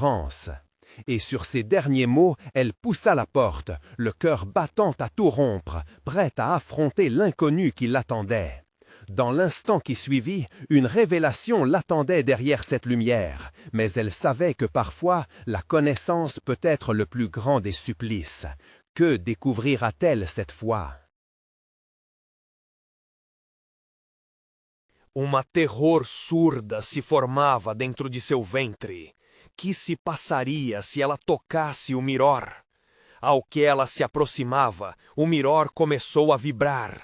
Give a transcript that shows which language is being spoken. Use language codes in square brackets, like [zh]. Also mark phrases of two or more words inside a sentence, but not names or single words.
[fr] » Et sur ces derniers mots, elle poussa la porte, le cœur battant à tout rompre, prête à affronter l'inconnu qui l'attendait. Dans l'instant qui suivit, une révélation l'attendait derrière cette lumière, mais elle savait que parfois, la connaissance peut être le plus grand des supplices. Que découvrira-t-elle cette fois? [pt] Uma terror surda se formava dentro de seu ventre. Que se passaria se ela tocasse o Mirror? Ao que ela se aproximava, o Mirror começou a vibrar.